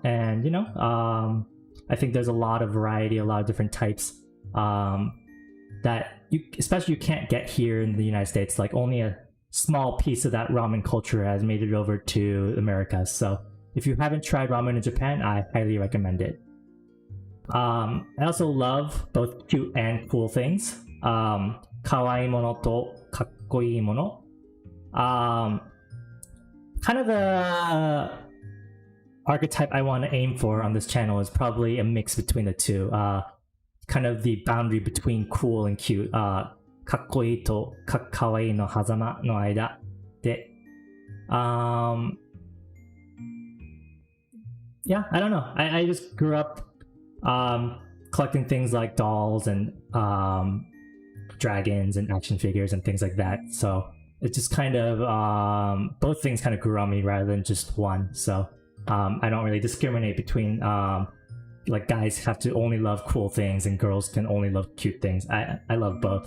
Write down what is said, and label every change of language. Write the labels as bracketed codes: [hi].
[en] And you know, I think there's a lot of variety, a lot of different types that especially you can't get here in the United States. Like only a small piece of that ramen culture has made it over to America. So if you haven't tried ramen in Japan, I highly recommend it. I also love both cute and cool things. [ja] 可愛いものとかっこいいもの. [en] Kind of the archetype I want to aim for on this channel is probably a mix between the two. Kind of the boundary between cool and cute. [ja] かっこいいとかわいいの狭間の間で。 [en] Yeah, I don't know. I just grew up collecting things like dolls and dragons and action figures and things like that. So it just kind of both things kind of grew on me rather than just one. So I don't really discriminate between like guys have to only love cool things and girls can only love cute things. I love both.